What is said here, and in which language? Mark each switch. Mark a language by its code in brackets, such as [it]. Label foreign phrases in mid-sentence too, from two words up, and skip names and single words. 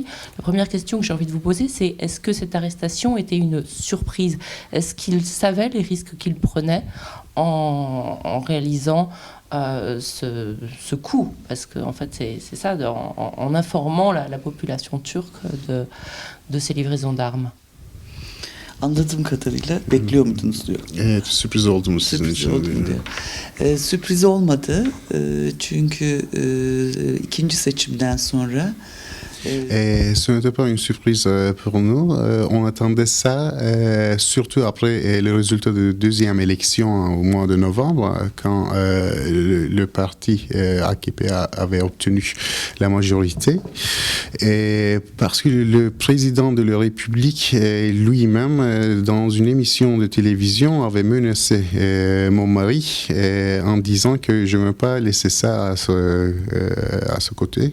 [fr] La première question que j'ai envie de vous poser, c'est est-ce que cette arrestation était une surprise? Est-ce qu'il savait les risques qu'il prenait en réalisant ce coup? Parce qu'en fait, c'est ça, en informant la population turque de ces livraisons d'armes. [tr] Anladığım kadarıyla bekliyor muydunuz diyor. Evet, sürpriz oldu mu sizin Sürpriz için? oldu mu diyor. Sürpriz olmadı. Çünkü ikinci seçimden sonra [fr] Et ce n'était pas une surprise pour nous. On attendait ça, surtout après le résultat de la deuxième élection au mois de novembre, quand le parti AKP avait obtenu la majorité. Et parce que le président de la République lui-même, dans une émission de télévision, avait menacé mon mari en disant que je ne vais pas laisser ça à ce côté.